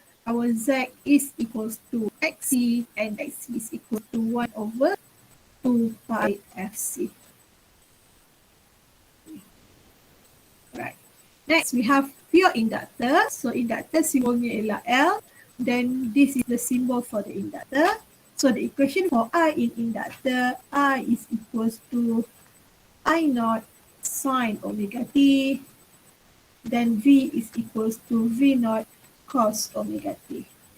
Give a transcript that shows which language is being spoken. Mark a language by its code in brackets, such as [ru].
[en] our Z is equals to XC and XC is equal to 1 over 2 pi FC. Right. Next, we have pure inductor. [ms] So, inductor simbolnya ialah L. [en] Then, this is the symbol for the inductor. So, the equation for I in inductor, I is equals to I naught sine omega t. Then, V is equals to V naught cos omega t.